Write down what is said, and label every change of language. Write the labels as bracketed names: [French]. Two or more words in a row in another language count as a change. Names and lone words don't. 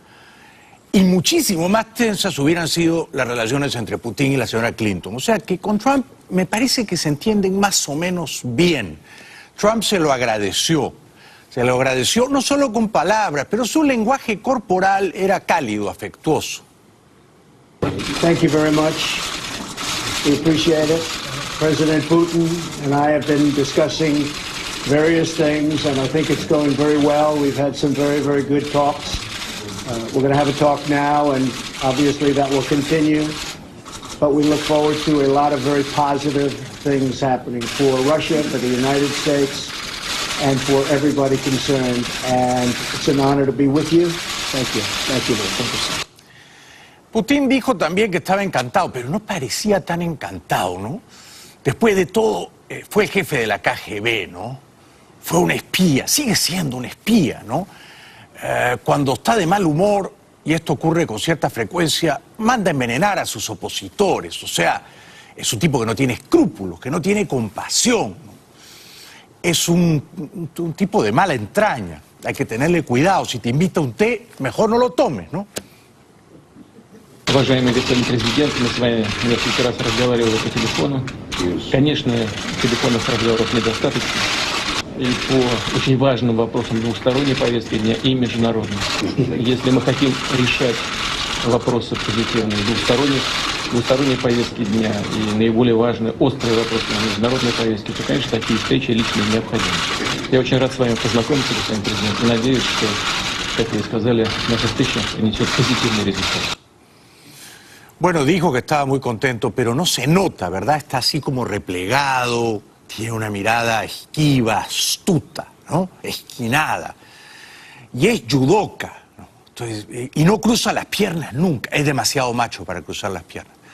[Spanish] Y muchísimo más tensas hubieran sido las relaciones entre Putin y la señora Clinton. O sea que con Trump me parece que se entienden más o menos bien. Trump se lo agradeció no solo con palabras, pero su lenguaje corporal era cálido, afectuoso. [English] Thank you very much. We appreciate it. President Putin and I have been discussing various things, and I think it's going very well. We've had some very, very good talks. We're going to have a talk now, and obviously that will continue. But we look forward to a lot of very positive things happening for Russia, for the United States, and for everybody concerned. And it's an honor to be with you. Thank you. Thank you. Thank you. [Spanish] Putin dijo también que estaba encantado, pero no parecía tan encantado, ¿no? Después de todo, fue el jefe de la KGB, ¿no? Fue un espía, sigue siendo un espía, ¿no? Cuando está de mal humor, y esto ocurre con cierta frecuencia, manda envenenar a sus opositores. O sea, es un tipo que no tiene escrúpulos, que no tiene compasión, ¿no? Es un tipo de mala entraña. Hay que tenerle cuidado. Si te invita a un té, mejor no lo tomes, ¿no? [Russian] Уважаемый господин президент, мы с вами несколько раз разговаривали по телефону. Конечно, телефонных разговоров недостаточно. И по очень важным вопросам двусторонней повестки дня и международной. Если мы хотим решать вопросы позитивные двусторонней повестки дня и наиболее важные острые вопросы на международной повестке, то, конечно, такие встречи лично необходимы. Я очень рад с вами познакомиться, господин президент, и надеюсь, что, как вы сказали, наша встреча принесет позитивный результат. [Spanish] Bueno, dijo que estaba muy contento, pero no se nota, ¿verdad? Está así como replegado, tiene una mirada esquiva, astuta, ¿no? Esquinada. Y es judoka, ¿no? Entonces, y no cruza las piernas nunca, es demasiado macho para cruzar las piernas.